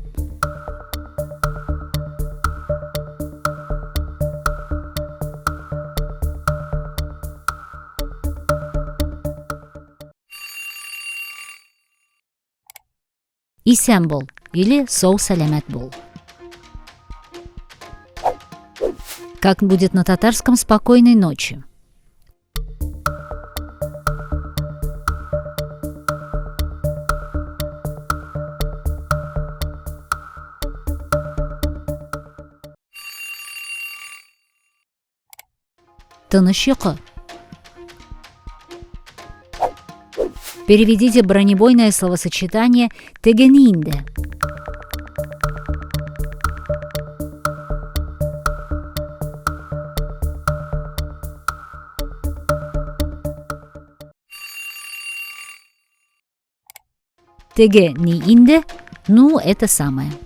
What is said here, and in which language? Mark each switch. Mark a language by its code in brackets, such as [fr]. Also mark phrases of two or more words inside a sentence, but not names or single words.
[tt] Исән бол или сау сәләмәт бол. [ru] Как будет на татарском «спокойной ночи»? [tt] Тыныч йокы. [ru] Переведите бронебойное словосочетание [tt] «тегени инде». «Теге-ни инде» – [ru] ну, это самое.